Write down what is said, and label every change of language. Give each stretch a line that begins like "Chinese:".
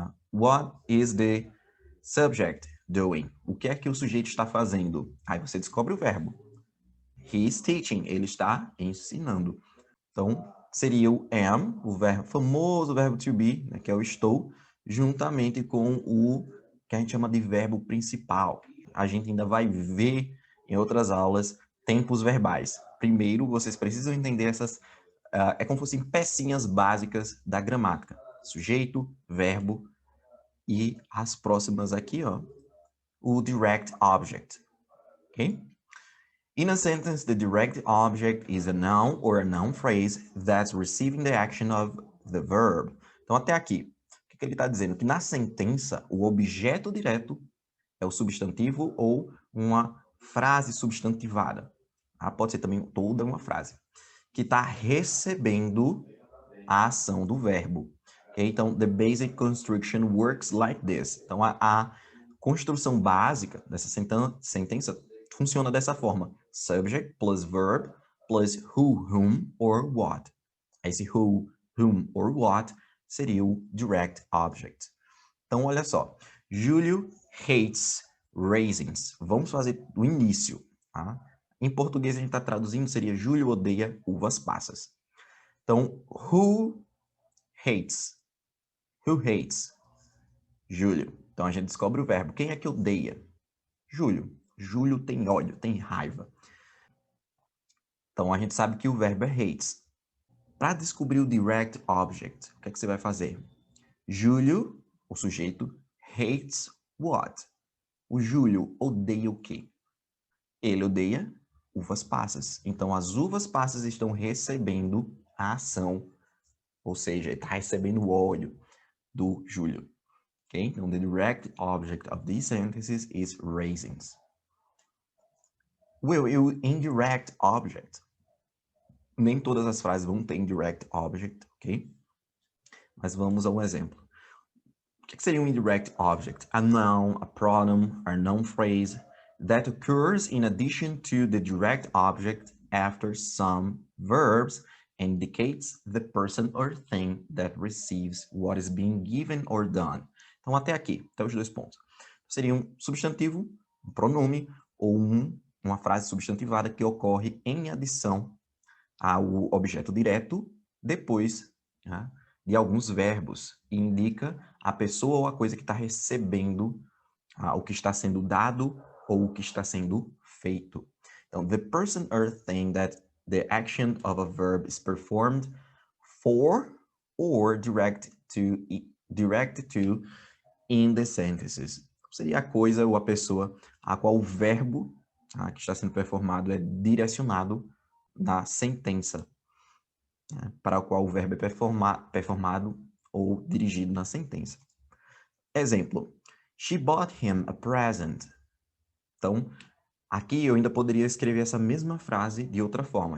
English: What is the subject doing?
Portuguese: O que é que o sujeito está fazendo? Aí você descobre o verbo.
English: He is teaching.
Portuguese: Ele está ensinando. Então, seria o am, o verbo, famoso verbo to be, né, que é o estou, juntamente com o que a gente chama de verbo principal. A gente ainda vai ver em outras aulas tempos verbais. Primeiro, vocês precisam entender essas... é como se fossem pecinhas básicas da gramática. Sujeito, verbo e as próximas aqui, ó, o direct object. Ok?
English: In a sentence, the direct object is a noun or a noun phrase that's receiving the action of the verb.
Portuguese: Então, até aqui, o que ele está dizendo? Que na sentença, o objeto direto é o substantivo ou uma frase substantivada. Pode ser também toda uma frase. Que está recebendo a ação do verbo. Okay?
English: Então, the basic construction works like this.
Portuguese: Então, a construção básica dessa sentença funciona dessa forma.
English: Subject plus verb plus who, whom or what.
Portuguese: Esse
English: who, whom or what
Portuguese: seria o direct object. Então, olha só.
English: Júlio hates raisins.
Portuguese: Vamos fazer do início. Em português a gente está traduzindo, seria Júlio odeia uvas passas.
English: Então, who hates? Who hates? Júlio.
Portuguese: Então a gente descobre o verbo. Quem é que odeia? Júlio. Júlio tem ódio, tem raiva. Então a gente sabe que o verbo é hates. Para descobrir o direct object, o que é que você vai fazer? Júlio, o sujeito,
English: hates what?
Portuguese: O Júlio odeia o quê? Ele odeia uvas passas. Então, as uvas passas estão recebendo a ação, ou seja, ele está recebendo o ódio do Júlio. Okay?
English: Então, the direct object of these sentences is raisins.
Portuguese: Will, o indirect object. Nem todas as frases vão ter indirect object, ok? Mas vamos a um exemplo. O que seria um indirect object?
English: A noun, a pronoun, a noun phrase that occurs in addition to the direct object after some verbs and indicates the person or thing that receives what is being given or done.
Portuguese: Então, até aqui, até os dois pontos. Seria um substantivo, um pronome ou uma frase substantivada que ocorre em adição ao objeto direto depois, né, de alguns verbos e indica a pessoa ou a coisa que está recebendo o que está sendo dado ou o que está sendo feito.
English: Então, the person or thing that the action of a verb is performed for or direct to in the sentences.
Portuguese: Seria a coisa ou a pessoa a qual o verbo que está sendo performado é direcionado na sentença, para o qual o verbo é performado ou dirigido na sentença.
English: Exemplo, she bought him a present.
Portuguese: Então, aqui eu ainda poderia escrever essa mesma frase de outra forma.